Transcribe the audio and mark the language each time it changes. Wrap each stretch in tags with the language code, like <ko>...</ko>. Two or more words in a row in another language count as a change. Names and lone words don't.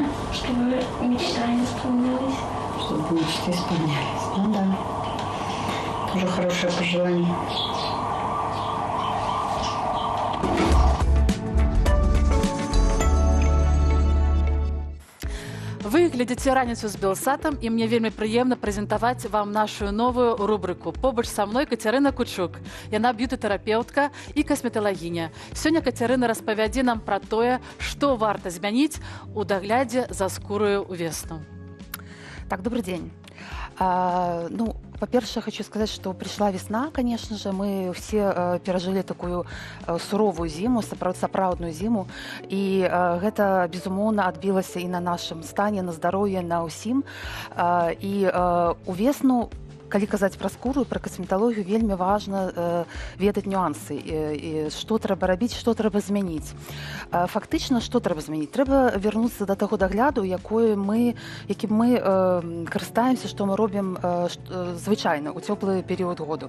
<ru>Чтобы мечта не исполнялась. Чтобы мечты исполнялись. Ну да. Тоже хорошее пожелание.</ru> <be>Вы глядите «Раніцу з Белсатом», і мне вельмі прыемна прэзентаваць вам нашу новую рубрыку. Побач са мной Кацярына Кучук. Яна б'юты-тэрапеўтка і касметалагіня. Сёння Кацярына распавядзе нам пра тое, што варта змяніць у даглядзе за скураю ўвесну.</be> <ru>Так, добрый день. Ну, по-перше, хочу сказать, что пришла весна, конечно же. Мы все пережили такую суровую зиму, сапраўдную зиму. И это,</ru> <be>безумоўна, адбілася і на нашым стане, на здароўі, на ўсім. І у весну калі казаць пра скуру, пра касметалогію, вельмі важна ведаць нюансы, і што трэба рабіць, што трэба змяніць. Фактычна, што трэба змяніць? Трэба вярнуцца да таго дагляду, якім мы карыстаемся, што мы робім звычайна ў цёплы перыяд году.</be>